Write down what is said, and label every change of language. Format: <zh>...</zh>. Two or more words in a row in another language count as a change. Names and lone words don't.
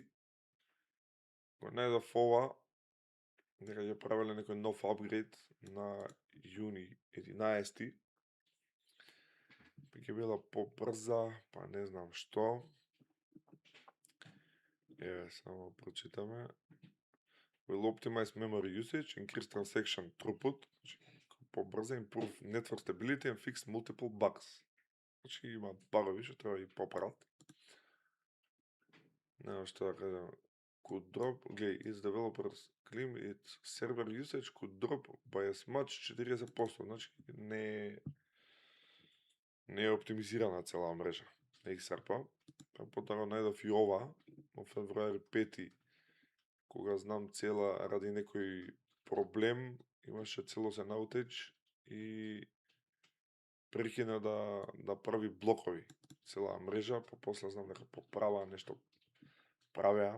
<mk>Го најдов ова, дека ја правеле некој нов апгрейд на јуни 11. Па ќе била побрза, па не знам што. Еве, само прочитаме.</mk> <en>Will optimize memory usage, increase transaction throughput, побрза, improve network stability and fix multiple bugs.</en> <mk>Значи има багови што треба и поправат. Не знам што да кажам.</mk> <en>Could drop, its developers claim its server usage could drop by as much 40%.</en> <mk>Значи не е оптимизирана цела мрежа на XRP. Па потоа најдов и ова, во февруари 5, кога знам цела ради некој проблем, имаше целосен outage и прекина да прави блокови цела мрежа, па после знам дека поправа нешто правеа.</mk>